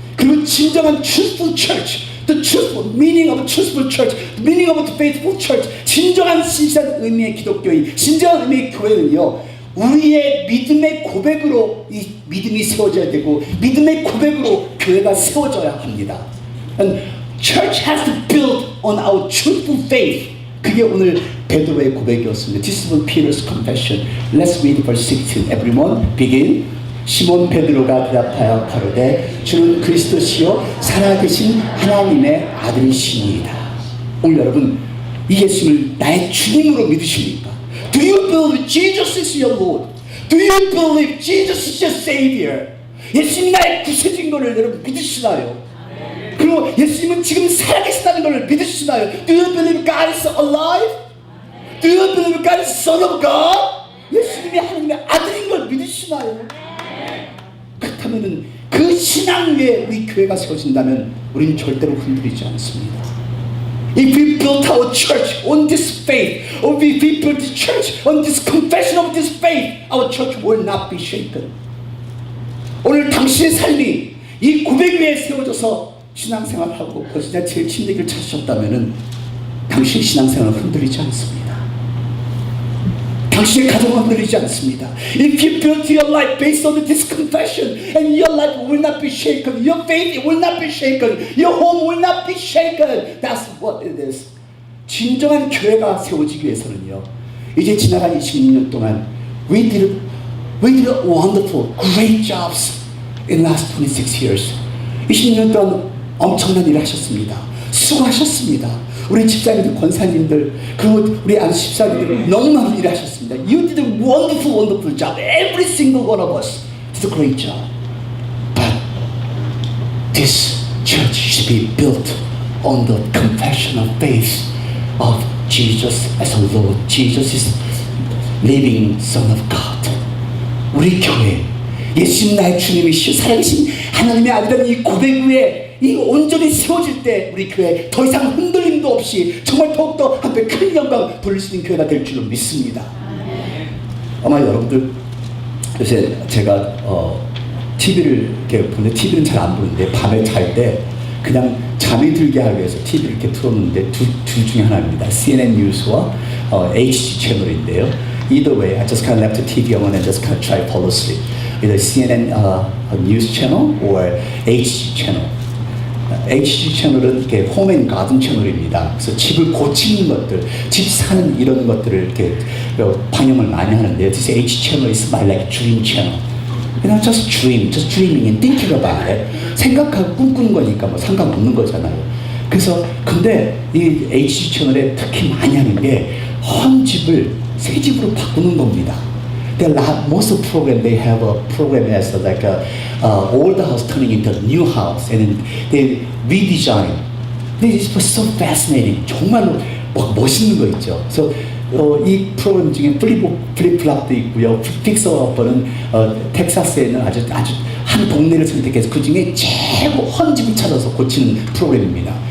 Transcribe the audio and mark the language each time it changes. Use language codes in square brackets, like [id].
[ko] 그리고 진정한 [en] truthful church, the truthful meaning of a truthful church, the meaning of a faithful church. [ko] 진정한 신실한 의미의 기독교인, 진정한 의미의 교회는요. 우리의 믿음의 고백으로 이 믿음이 세워져야 되고 믿음의 고백으로 교회가 세워져야 합니다. [en] And church has to build on our truthful faith. [ko] 그게 오늘 베드로의 고백이었습니다. [en] This is Peter's confession. Let's read verse 16. Everyone begin. [ko] 시몬 베드로가 대답하여 가로되 주는 그리스도시요 살아계신 하나님의 아들이시니이다. 오늘 여러분 이 예수님을 나의 주님으로 믿으십니까? [en] Do you believe Jesus is your Lord? Do you believe Jesus is your Savior? [ko] 예수님이 나의 구세주인 것을 여러분 믿으시나요? 그리고 예수님은 지금 살아계시다는 것을 믿으시나요? [en] Do you believe God is alive? Do you believe God is Son of God? [ko] 예수님이 하나님의 아들인 걸 믿으시나요? 그렇다면 그 신앙 위에 우리 교회가 세워진다면 우리는 절대로 흔들리지 않습니다. [en] If we built our church on this faith, or if we built the church on this confession of this faith, our church will not be shaken. [ko] 오늘 당신의 삶이 이 고백 위에 세워져서 신앙생활하고 버지니아 제7리교를 찾으셨다면 당신의 신앙생활은 흔들리지 않습니다. 당신의 가정은 흔들리지 않습니다. [en] If you build your life based on this confession and your life will not be shaken, your faith will not be shaken, your home will not be shaken. That's what it is. [ko] 진정한 교회가 세워지기 위해서는요. 이제 지나간 26년 동안 [en] we did wonderful, great jobs in the last 26 years. [ko] 26년 동안 엄청난 일을 하셨습니다. 수고하셨습니다. 우리 집사님들, 권사님들, 그리고 우리 안수집사님들 너무나 일을 하셨습니다. [en] You did a wonderful job. Every single one of us did a great job. But this church should be built on the confession of faith of Jesus as a Lord. Jesus is living Son of God. [ko] 우리 교회 예수님 나의 주님이시오 살아계신 하나님의 아들이라는 이 고백 위에 이 온전히 세워질 때 우리 교회 더 이상 흔들림도 없이 정말 더욱더 한배 큰 영광 돌릴 수 있는 교회가 될 줄로 믿습니다. 아마 여러분들 요새 제가 TV를 이렇게 보는데 TV는 잘 안 보는데 밤에 잘 때 그냥 잠이 들게 하기 위해서 TV를 이렇게 틀었는데 둘 중에 하나입니다. CNN 뉴스와 HG 채널인데요. [en] Either way, I just kind of left the TV on and just kind of try to fall asleep. Either CNN news channel or HG channel. [ko] HG 채널은 이렇게 홈앤 가든 채널입니다. 그래서 집을 고치는 것들, 집 사는 이런 것들을 이렇게 방영을 많이 하는데요. [en] This HG channel is my like dream channel. [ko] 그냥 [en] just dreaming and thinking about it. [ko] 생각하고 꿈꾸는 거니까 뭐 상관없는 거잖아요. 그래서 근데 이 HG 채널에 특히 많이 하는 게 헌집을 새 집으로 바꾸는 겁니다. [en] Most of the program they have a program as like a old house turning into a new house and then they redesign. This is so fascinating. [ko] 정말로 막 멋있는 거 있죠. 그래서 이 프로그램 중에 플립플랍도 있고요. 픽서어퍼는 텍사스에 있는 아주 한 동네를 선택해서 그 중에 최고 헌집을 찾아서 고치는 프로그램입니다.